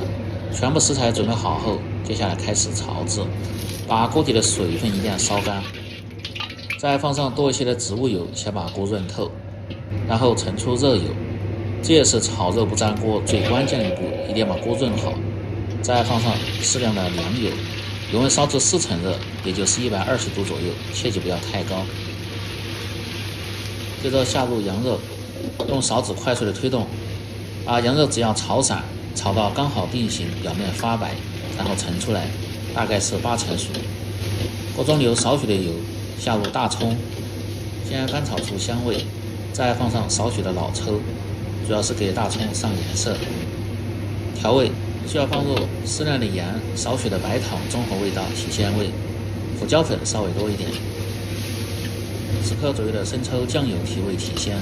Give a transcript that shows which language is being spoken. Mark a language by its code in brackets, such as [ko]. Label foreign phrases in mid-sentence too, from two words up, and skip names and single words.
[zh] 全部食材準備好後，接下來開始炒制，把鍋底的水分一定要燒乾，再放上多一些的植物油，先把鍋潤透，然後盛出熱油， 這也是炒肉不粘鍋最關鍵的一步，一定要把鍋潤好，再放上適量的涼油，油温烧至4成热，也就是120度左右，切记不要太高。接着下入羊肉，用勺子快速的推动，把羊肉只要炒散，炒到刚好定型，表面发白，然後盛出来，大概是8成熟。鍋中留少许的油，下入大蔥，先翻炒出香味，再放上少許的老抽，主要是給大蔥上顏色。調味需要放入適量的鹽，少許的白糖，中和味道，提鮮味。胡椒粉稍微多一點。10克左右的生抽、醬油提味提鮮。